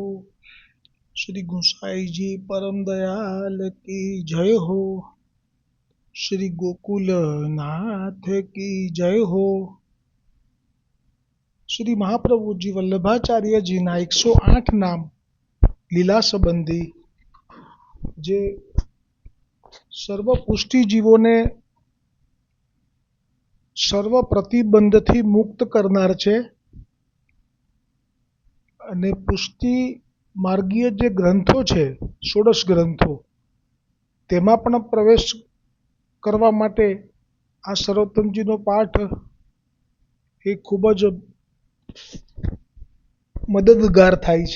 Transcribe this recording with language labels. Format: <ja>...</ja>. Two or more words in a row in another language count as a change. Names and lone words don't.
<hi>श्री गोसाई जी परम दयाल की जय हो। श्री गोकुल नाथ की जय हो।</hi> <gu>શ્રી મહાપ્રભુ જી વલ્લભાચાર્ય જી ના 108 નામ લીલા સંબંધી જે સર્વ પુષ્ટિ જીવોને સર્વ પ્રતિબંધથી મુક્ત કરનાર છે અને પુષ્ટિ માર્ગીય જે ગ્રંથો છે 16 ગ્રંથો તેમાં પણ પ્રવેશ કરવા માટે આ સર્વોત્તમજીનો પાઠ એ ખૂબ જ મદદગાર થાય છે।</gu>